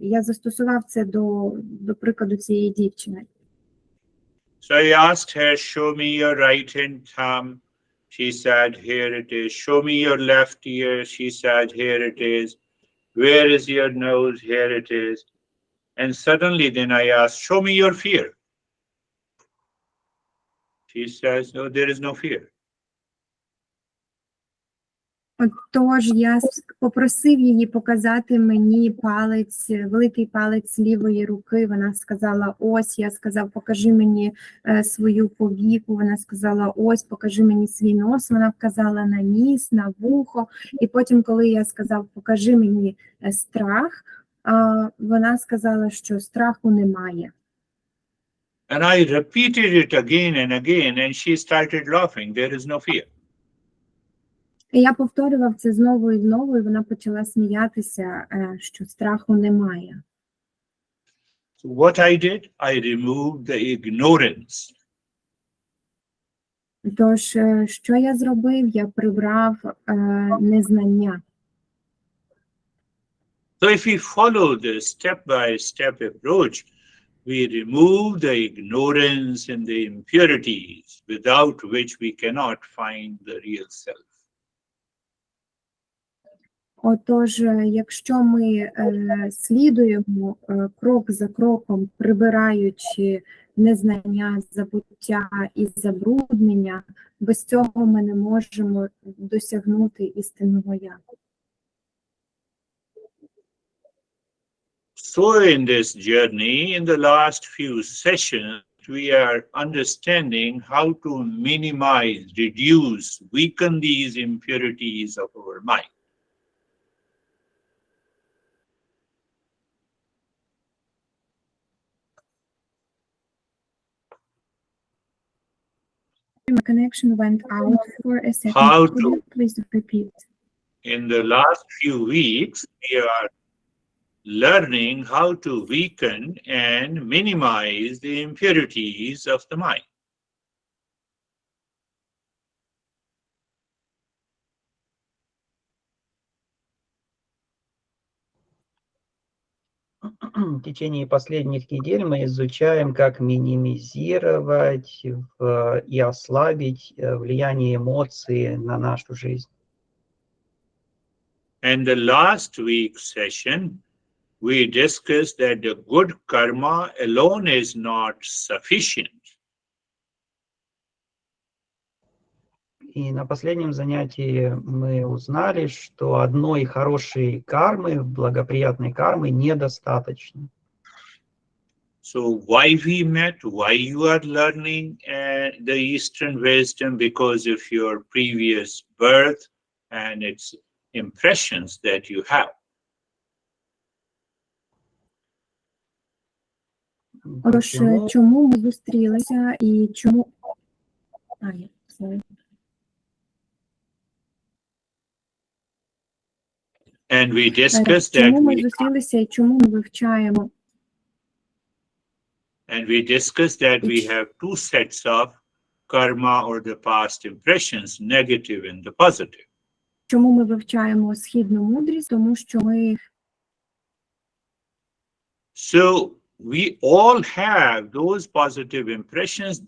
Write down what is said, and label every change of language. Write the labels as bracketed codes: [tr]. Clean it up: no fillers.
[uk] Я застосував це до прикладу цієї дівчини. [en] So I asked her, show me your right hand thumb. She said, here it is. Show me your left ear. She said, here it is. Where is your nose? Here it is. And suddenly then I asked, show me your fear. She says, no, there is no fear. [uk] Тож я попросив її показати мені палець, великий палець лівої руки. Вона сказала, ось. Я сказав, покажи мені свою повіку. Вона сказала, ось, покажи мені свій нос. Вона вказала на ніс, на вухо. І потім, коли я сказав, покажи мені страх, вона сказала, що страху немає. [en] And I repeated it again and again, and she started laughing. There is no fear. [uk] І я повторював це знову і знову, і вона почала сміятися, що страху немає. [en] So what I did, I removed the ignorance. [uk] Тож, що я зробив? Я прибрав незнання. [en] So if we follow the step-by-step approach, we remove the ignorance and the impurities without which we cannot find the real self. [uk] Отож, якщо ми слідуємо крок за кроком, прибираючи незнання, забуття і забруднення, без цього ми не можемо досягнути істинного я. [en] So in this journey, in the last few sessions, we are understanding how to minimize, reduce, weaken these impurities of our mind. My connection went out for a second. How Could to? you please repeat? In the last few weeks, we are learning how to weaken and minimize the impurities of the mind. [ru] В течение последних недель мы изучаем, как минимизировать и ослабить влияние эмоций на нашу жизнь. [en] And the last week's session, we discussed that the good karma alone is not sufficient. [ru] И на последнем занятии мы узнали, что одной хорошей кармы, благоприятной кармы, недостаточно. [en] So why we met, why you are learning the Eastern wisdom? Because of your previous birth and its impressions that you have. [uk] Тож, чому ми зустрілися і чому... [en] sorry. And we discussed that [uk] Чому ми зустрілися і чому ми вивчаємо? [en] And we discussed that we have two sets of karma or the past impressions, negative and the positive. [uk] Чому ми вивчаємо східну мудрість? Тому що ми... [en] So we all have those positive impressions.